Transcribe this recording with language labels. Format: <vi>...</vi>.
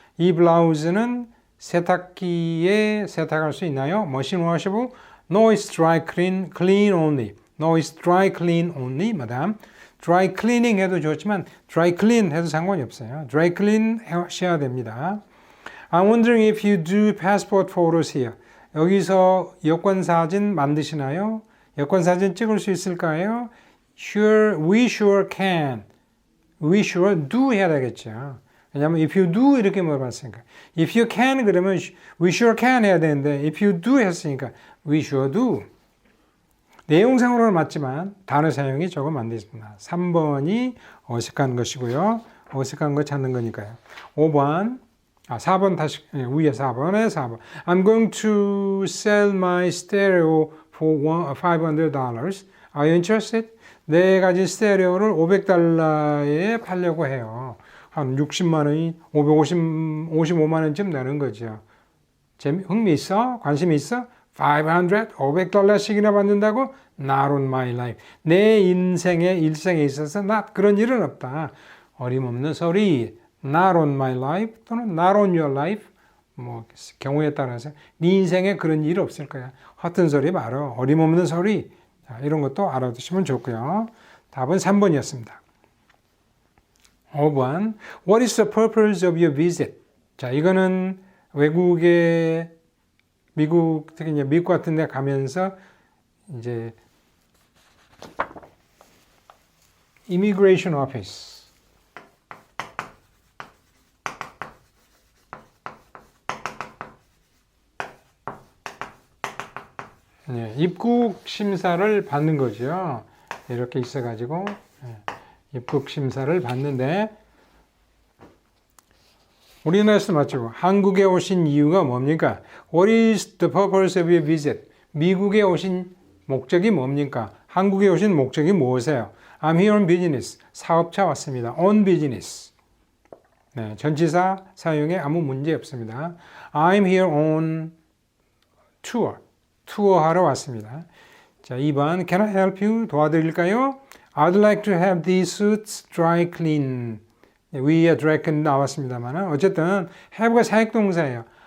<ko>이 블라우스는 세탁기에 세탁할 수 있나요?</ko> <en>machine washable? No, it's dry clean only. No, it's dry clean only, madam.</en> <ko>dry cleaning 해도 좋지만 dry clean 해도 상관이 없어요. dry clean 하셔야 됩니다.</ko> <en>I'm wondering if you do passport photos here.</en> <ko>여기서 여권 사진 만드시나요? 여권 사진 찍을 수 있을까요?</ko> <en>Sure, we sure can. We sure do</en> <ko>해야 되겠죠. 왜냐하면</ko> <en>if you do</en> <ko>이렇게 물어봤으니까.</ko> <en>if you can</en> <ko>그러면</ko> <en>we sure can</en> <ko>해야 되는데</ko> <en>if you do</en> <ko>했으니까</ko> <en>we sure do.</en> <ko>내용상으로는 맞지만 단어 사용이 조금 안 되습니다. 3번이 어색한 것이고요. 어색한 거 찾는 거니까요. 4번 다시 위에 4번에 4번.</ko> <en>I'm going to sell my stereo for $500. Are you interested?</en> <ko>내 가진 스테레오를 $500에 팔려고 해요. 한 60만 원이 55만 원쯤 되는 거죠. 흥미 있어? 관심 있어? 500달러씩이나 받는다고?</ko> <en>Not on my life.</en> <ko>내 일생에 있어서 not 그런 일은 없다. 어림없는 소리.</ko> <en>Not on my life 또는 not on your life.</en> <ko>뭐 경우에 따라서 네 인생에 그런 일 없을 거야. 허튼 소리 말어. 어림없는 소리. 자, 이런 것도 알아두시면 좋고요. 답은 3번이었습니다. 5번.</ko> <en>What is the purpose of your visit?</en> <ko>자, 이거는 외국에 특히 이제 미국 같은 데 가면서 이제 Immigration Office 입국 심사를 받는 거죠. 이렇게 있어가지고 입국 심사를 받는데 우리나라에서 맞죠. 한국에 오신 이유가 뭡니까?</ko> <en>What is the purpose of your visit?</en> <ko>미국에 오신 목적이 뭡니까? 한국에 오신 목적이 무엇이에요?</ko> <en>I'm here on business.</en> <ko>사업차 왔습니다.</ko> <en>On business.</en> <ko>네, 전치사 사용에 아무 문제 없습니다.</ko> <en>I'm here on tour.</en> <ko>투어하러 왔습니다. 자, 2번.</ko> <en>Can I help you?</en> <ko>도와드릴까요?</ko> <en>I'd like to have these suits dry clean.</en> <ko>위에 dry clean 나왔습니다만 어쨌든 have가 사역동사예요.</ko>